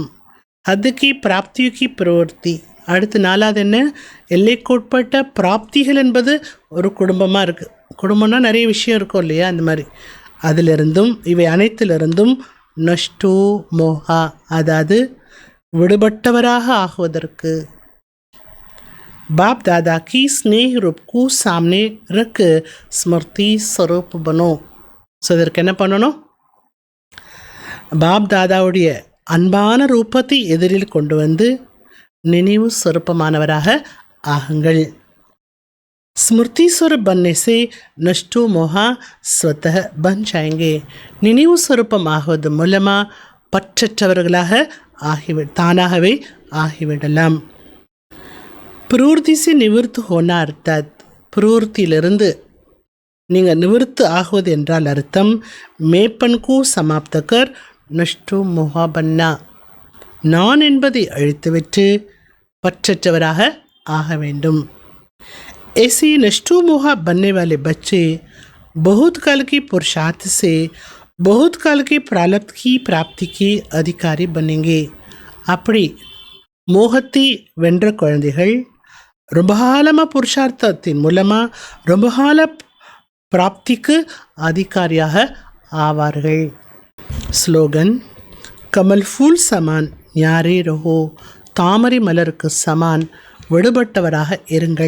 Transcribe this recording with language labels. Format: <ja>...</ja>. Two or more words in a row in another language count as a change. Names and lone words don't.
<ta>அதுக்கு பிராப்திக்கு பிரவೃத்தி. அடுத்து 4வது என்ன? எல்லைக்குட்பட்ட பிராப்திகள் என்பது ஒரு குடும்பமாக இருக்குது. குடும்பம்னா நிறைய விஷயம் இருக்கும் இல்லையா? அந்த மாதிரி அதிலிருந்தும் இவை அனைத்திலிருந்தும்</ta> <hi>नष्टो मोहा,</hi> <ta>அதாவது விடுபட்டவராக ஆகுவதற்கு</ta> <hi>बाप दादा की स्नेह रूप को सामने रख स्मृति स्वरूप बनो.</hi> <ta>ஸோ இதற்கு என்ன பண்ணணும்? பாப் தாதாவுடைய அன்பான ரூபத்தை எதிரில் கொண்டு வந்து நினைவு சொரூபமானவராக ஆகுங்கள்.</ta> <hi>स्मृति स्वरूप बनने से नष्टो मोहा स्वतः बन जाएंगे.</hi> <ta>நினைவு சொரூபமாகுவது மூலமாக பற்றற்றவர்களாக தானாகவே ஆகிவிடலாம்.</ta> <hi>प्रवृत्ति से निवृत्त होना अर्थात</hi> <ta>प्रवृत्तिயிலிருந்து நீங்கள் நிவர்த்து ஆகுவது என்றால் அர்த்தம்</ta> <hi>मैंपनको समाप्तकर नष्टो मोहा बनना,</hi> <ta>நான் என்பதை அழித்துவிட்டு பற்றற்றவராக ஆக வேண்டும்.</ta> <hi>ऐसे नष्टो मोहा बनने वाले बच्चे बहुत काल की पुरुषार्थ से बहुत काल के प्रारब्ध की प्राप्ति के अधिकारी बनेंगे.</hi> <ta>அப்படி மோகத்தை வென்ற குழந்தைகள் ரொம்ப காலமாக புருஷார்த்தத்தின் மூலமாக ரொம்ப கால பிராப்திக்கு அதிகாரியாக ஆவார்கள்.</ta> <hi>स्लोगन कमल फूल समान न्यारे रहो,</hi> <ta>தாமரை மலருக்கு சமான் விடுபட்டவராக இருங்கள்.</ta>